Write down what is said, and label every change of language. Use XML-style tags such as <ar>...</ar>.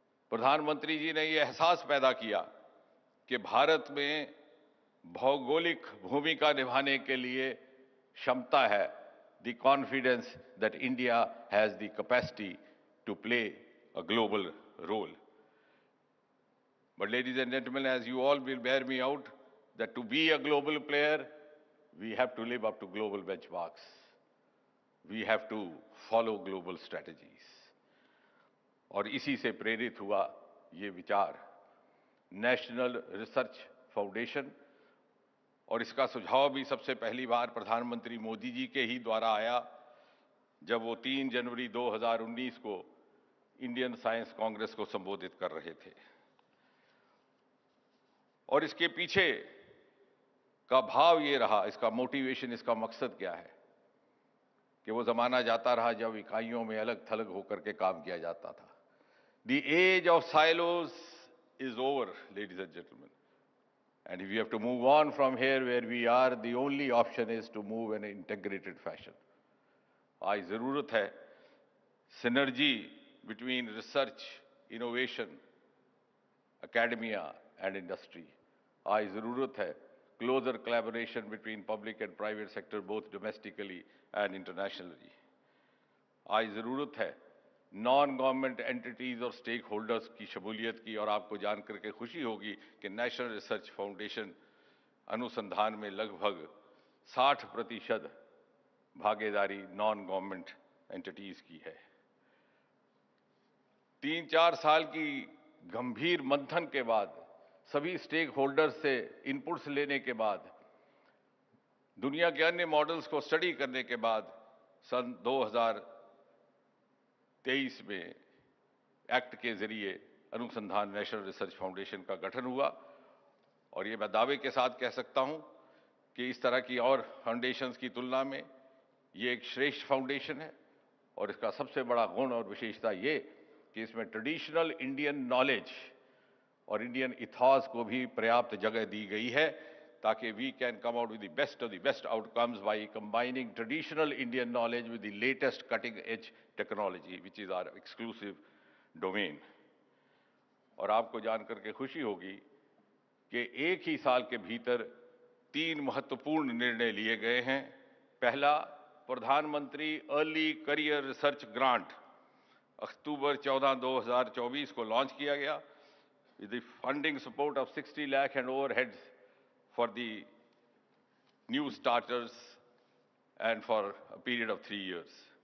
<hi>प्रधानमंत्री जी ने यह एहसास पैदा किया कि भारत में भौगोलिक भूमिका निभाने के लिए क्षमता है,</hi> <en>the confidence that India has the capacity to play a global role. But ladies and gentlemen, as you all will bear me out, that to be a global player, we have to live up to global benchmarks. We have to follow global strategies.</en> <hi>और इसी से प्रेरित हुआ ये विचार national research foundation, और इसका सुझाव भी सबसे पहली बार प्रधानमंत्री मोदी जी के ही द्वारा आया जब वो 3 जनवरी 2019 को इंडियन साइंस कांग्रेस को संबोधित कर रहे थे। और इसके पीछे का भाव ये रहा, इसका मोटिवेशन, इसका मकसद क्या है कि वो जमाना जाता रहा जब इकाइयों में अलग थलग होकर के काम किया जाता था।</hi> <en>The age of silos is over, ladies and gentlemen. And if we have to move on from here where we are, the only option is to move in an integrated fashion.</en> <hi>आज जरूरत है</hi> <en>synergy between research, innovation, academia and industry.</en> <hi>आज जरूरत है</hi> <en>closer collaboration between public and private sector, both domestically and internationally.</en> <hi>आज जरूरत है non government entities और स्टेक होल्डर्स की शमूलियत की, और आपको जानकर के खुशी होगी कि नेशनल रिसर्च फाउंडेशन अनुसंधान में लगभग 60% भागीदारी नॉन गवर्नमेंट एंटिटीज की है। 3-4 साल की गंभीर मंथन के बाद, सभी स्टेक होल्डर्स से इनपुट्स लेने के बाद, दुनिया के अन्य मॉडल्स को स्टडी करने के बाद सन 2023 में एक्ट के जरिए अनुसंधान नेशनल रिसर्च फाउंडेशन का गठन हुआ। और ये मैं दावे के साथ कह सकता हूं कि इस तरह की और फाउंडेशंस की तुलना में ये एक श्रेष्ठ फाउंडेशन है। और इसका सबसे बड़ा गुण और विशेषता ये कि इसमें ट्रेडिशनल इंडियन नॉलेज और इंडियन इथॉस को भी पर्याप्त जगह दी गई है ताकि</hi> <en>we can come out with the best of the best outcomes by combining traditional Indian knowledge with the latest cutting edge technology, which is our exclusive domain.</en> <hi>और आपको जानकर के खुशी होगी कि एक ही साल के भीतर 3 महत्वपूर्ण निर्णय लिए गए हैं। पहला, प्रधानमंत्री अर्ली करियर रिसर्च ग्रांट अक्टूबर 14, 2024 को लॉन्च किया गया</hi> <en>with the funding support of 60 lakh and overheads for the new starters and for a period of 3 years.</en>